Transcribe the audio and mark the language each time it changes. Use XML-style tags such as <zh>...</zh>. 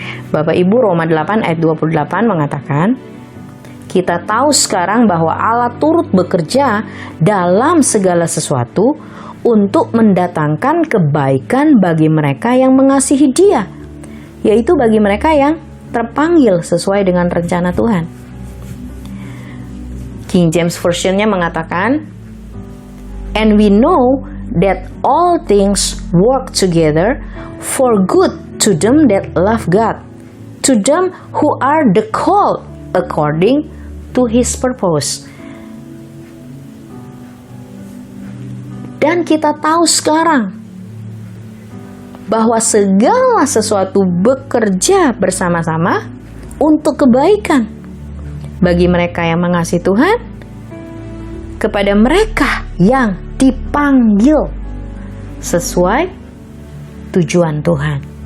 <id>Bapak Ibu, Roma 8 ayat 28 mengatakan, kita tahu sekarang bahwa Allah turut bekerja dalam segala sesuatu untuk mendatangkan kebaikan bagi mereka yang mengasihi Dia, yaitu bagi mereka yang terpanggil sesuai dengan rencana Tuhan.</id> <en>King James Version-nya</en> <id>mengatakan,</id> <en>and we know that all things work together for good to them that love God, to them who are the called according to His purpose.</en> <id>Dan kita tahu sekarang bahwa segala sesuatu bekerja bersama-sama untuk kebaikan bagi mereka yang mengasihi Tuhan, kepada mereka yang dipanggil sesuai tujuan Tuhan.</id>